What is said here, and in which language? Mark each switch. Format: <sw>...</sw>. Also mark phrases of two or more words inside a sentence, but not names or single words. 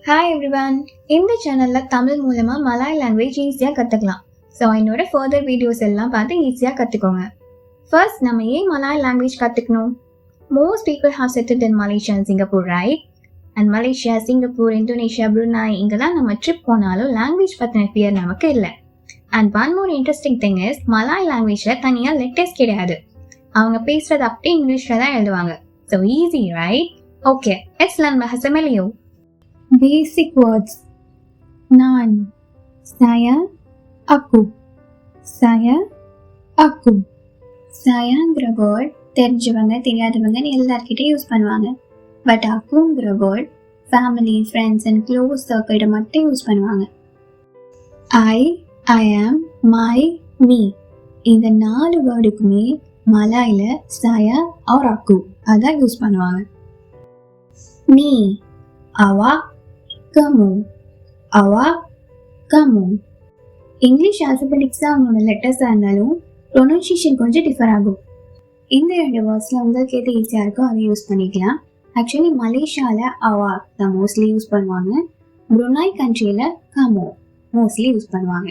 <en>Hi everyone.</en> <ta>இந்த சேனலில் தமிழ் மூலமாக</ta> <en>Malay language</en> <ta>ஈஸியாக கற்றுக்கலாம். ஸோ என்னோட</ta> <en>further videos</en> <ta>எல்லாம் பார்த்து ஈஸியாக கற்றுக்கோங்க. ஃபர்ஸ்ட் நம்ம ஏன்</ta> <en>Malay language</en> <ta>கற்றுக்கணும்?</ta> <en>Most people have settled in Malaysia and Singapore, right?</en> <ta>அண்ட் மலேசியா, சிங்கப்பூர், இந்தோனேஷியா, புருனாய் இங்கெல்லாம் நம்ம ட்ரிப் போனாலும் லாங்குவேஜ் பற்றின ஃபியர் நமக்கு இல்லை.</ta> <en>And one more interesting thing is,</en> <ta>மலாய் லாங்குவேஜில் தனியாக லெட்டர்ஸ் கிடையாது. அவங்க பேசுகிறது அப்படியே இங்கிலீஷில் தான் எழுதுவாங்க.</ta> <en>So easy, right? Okay, let's learn bahasa Melayu. Basic words.</en> <ms>Nan, saya, aku. Saya, aku.</ms> <ta>சாயாங்கிற வேர்ட் தெரிஞ்சவங்க தெரியாதவங்கன்னு எல்லார்கிட்டையும் யூஸ் பண்ணுவாங்க. பட் அக்குங்கிற வேர்ட்</ta> <en>family, friends and close</en> <ta>சர்க்கிள்கிட்ட மட்டும் யூஸ் பண்ணுவாங்க.</ta> <en>I am, my, me</en> <ta>இந்த 4 வேர்டுக்குமே மலாயில சாயா ஆர் அக்கு அதான் யூஸ் பண்ணுவாங்க. நீ, அவா,</ta> <ms>kamu, awa, kamu.</ms> <ta>இங்கிலீஷ் ஆல்ஃபபெட்டிக்ஸாக அவங்களோட லெட்டர்ஸாக இருந்தாலும் ப்ரொனன்சியேஷன் கொஞ்சம் டிஃபர் ஆகும். இந்த 2 வேர்ட்ஸில் உங்களுக்கு எது ஈஸியாக இருக்கோ அதை யூஸ் பண்ணிக்கலாம். ஆக்சுவலி மலேசியாவில் அவா தான்</ta> <en>mostly use</en> <ta>பண்ணுவாங்க. புருனாய் கண்ட்ரியில் கமோ</ta> <en>mostly use</en> <ta>பண்ணுவாங்க.</ta>